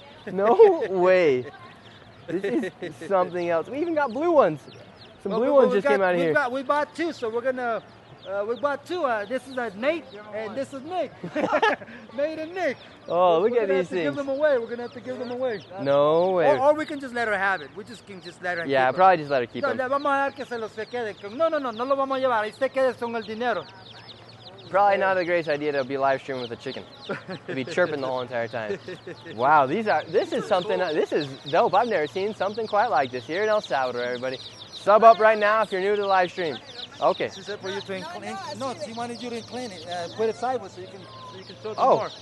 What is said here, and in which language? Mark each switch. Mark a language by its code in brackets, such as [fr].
[en] No way. This is something else. We even got blue ones. Some blue ones just came out of here. We bought two, so we're gonna. We bought two. This is Nate, and this is Nick. Nate and Nick. Oh, look at these things. We're gonna have to give them away. No way. Or we can just let her have it. We just can just let her keep Yeah, probably just let her keep them. [es] No, vamos a dar que se los quede. No lo vamos a llevar. Ahí se quede con el dinero. [en] Probably not a great idea to be live streaming with a chicken. To be chirping the whole entire time. Wow, this is dope. I've never seen something quite like this here in El Salvador, everybody. Sub up right now if you're new to the live stream. Okay. She said for you to incline. No, she wanted you to incline it. Put it sideways so you can show them more.